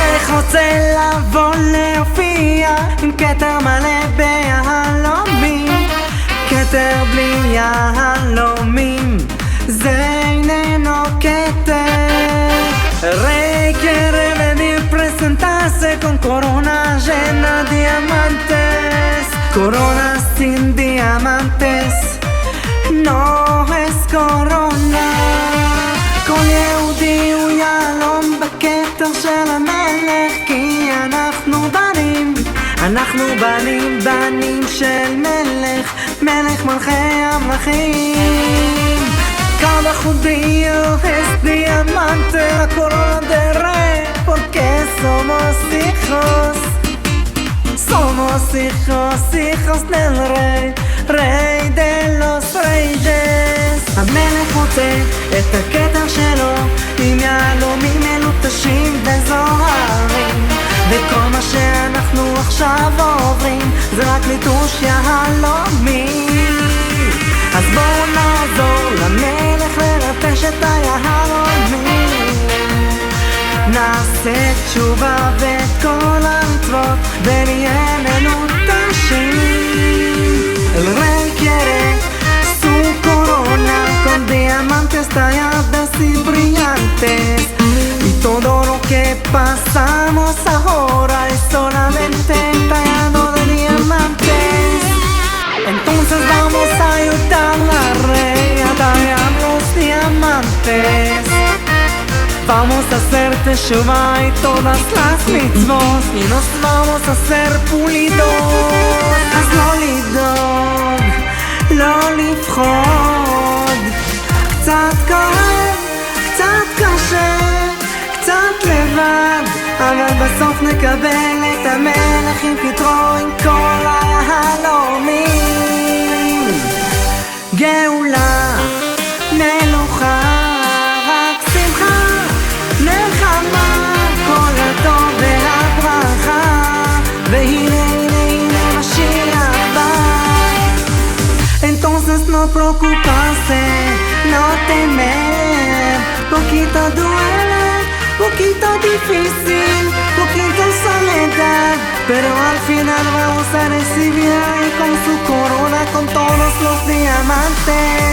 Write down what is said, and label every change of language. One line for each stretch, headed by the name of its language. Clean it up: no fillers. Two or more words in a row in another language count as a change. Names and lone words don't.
Hebrew: רוצה לבוא להופיע עם כתר מלא ביהלומים, כתר בלי יהלומים זה איננו כתר.
Spanish: Requiere venir presentarse con corona llena de diamantes. Corona sin diamantes no es corona.
Hebrew: כל יהודי הוא יהלום בכתר של המלך, כי אנחנו בנים של מלך, מלך מלכי המלכים.
Spanish: Cada judío es diamante, la corona de rey, porque somos hijos del rey, rey de los reyes.
Hebrew: המלך רוצה את הכתר שלו עם יהלומים מלוטשים וזוהרים, וכל מה שאנחנו עכשיו עוברים זה רק ליטוש יהלומים. אז בואו נעזור למלך לרפש את היהלומים, נעשה תשובה ואת כל המצוות ונהיה מלוטשים.
Spanish: El rey quiere su corona con diamantes tallados y brillantes, y todo lo que pasamos ahora es solamente tallado de diamantes. Entonces vamos a ayudar al rey a tallar los diamantes. Vamos a hacer teshuva y todas las mitzvot, y nos vamos a hacer pulidos.
Hebrew: אז לא לדאוג, לא לפחוד, קצת כואב, קצת קשה, קצת לבד, אבל בסוף נקבל את המלך עם כתרו עם כל היהלומים. גאולה, מלוכה, רק שמחה, נחמה, כל הטוב והברכה, והנה הנה משיח בא.
Spanish: Entonces no preocuparse, no temer, poquito duele, poquito difícil, poquito soledad, pero al final vamos a recibir ahí con su corona con todos los diamantes.